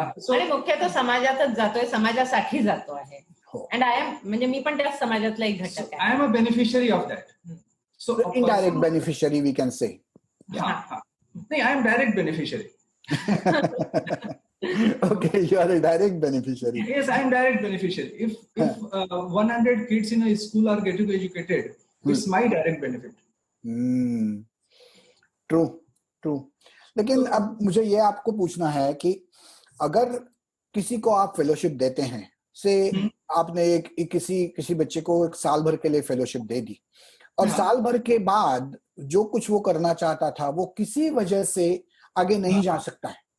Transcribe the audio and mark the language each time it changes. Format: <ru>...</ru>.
<mr>आणि मुख्यतः समाजातच जातोय, समाजासाठी जातो आहे.</mr> <en>And I am,</en> <mr>म्हणजे मी पण त्याच समाजातला एक घटक आहे.</mr> <en>I am a beneficiary of that. So indirect beneficiary we can say.</en> <hi>नहीं,</hi> <en>I am direct beneficiary. Okay, you are a direct beneficiary. Yes, I am direct beneficiary. If 100 kids in a school are getting educated, it's my direct benefit. True.</en> <hi>लेकिन अब मुझे ये आपको पूछना है कि अगर किसी को आप फेलोशिप देते हैं, से आपने किसी बच्चे को एक साल भर के लिए फेलोशिप दे दी, और हाँ। साल भर के बाद जो कुछ वो करना चाहता था वो किसी वजह से आगे नहीं जा सकता है,</hi>